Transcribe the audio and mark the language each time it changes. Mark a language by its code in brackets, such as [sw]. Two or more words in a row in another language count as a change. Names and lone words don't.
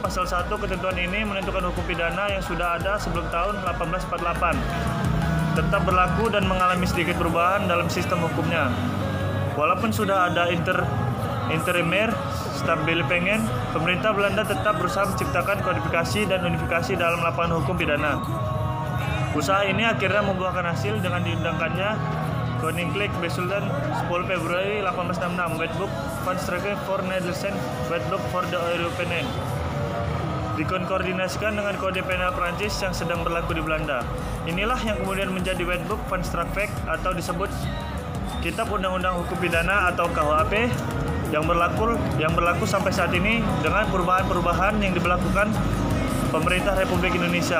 [id] Pasal 1 ketentuan ini menentukan hukum pidana yang sudah ada sebelum tahun 1848 tetap berlaku dan mengalami sedikit perubahan dalam sistem hukumnya. Walaupun sudah ada [nl] intermere strafbepilingen, [id] pemerintah Belanda tetap berusaha menciptakan kodifikasi dan unifikasi dalam lapangan hukum pidana. Usaha ini akhirnya membuahkan hasil dengan diundangkannya Koninklijk Besluit 10 Februari 1866 Wetboek van Strafrecht voor Nederland, Wetboek voor de Europeanen, dikoordinasikan dengan kode penal Prancis yang sedang berlaku di Belanda. Inilah yang kemudian menjadi Wetboek van Strafrecht atau disebut Kitab Undang-Undang Hukum Pidana atau KUHP yang berlaku sampai saat ini dengan perubahan-perubahan yang diberlakukan pemerintah Republik Indonesia.